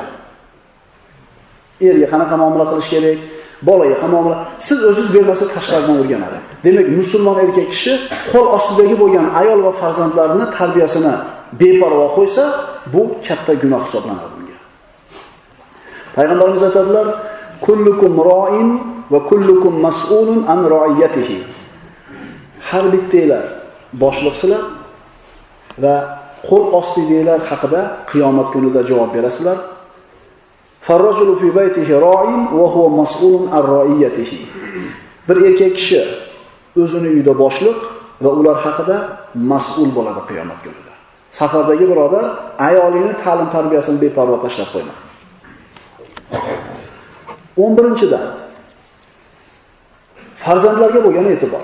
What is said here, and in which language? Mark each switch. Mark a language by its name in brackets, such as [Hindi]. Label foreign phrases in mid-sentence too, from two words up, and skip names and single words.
[Uzbek] Erga qanaqa muomala qilish kerak, bolaga qanaqa muomala. Siz o'zingiz bermasangiz tashqaridan o'rganadi. Demak, musulmon erkak kishi qo'l ostidagi bo'lgan ayol va farzandlarini tarbiyasini beparvo qo'ysa, bu katta gunoh hisoblanadi bunga. Payg'ambarimiz aytadilar: [Arabic] "كلكم راع وكلكم مسؤول عن رعيته." [Uzbek] Har bittanglar boshliqsizlar va qo'l ostidaglar haqida qiyomat kunida javob berasizlar. [Arabic] فالرجل في بيته راع وهو مسؤول عن رعيته. [Uzbek] Bir erkak kishi o'zini uyida boshliq va ular haqida mas'ul bo'ladi qiyomat kunida. Safardagi birodar, ayolingni ta'lim tarbiyasini beparvo tashlab qo'yma. 11-dan farzandlarga bo'lgan e'tibor.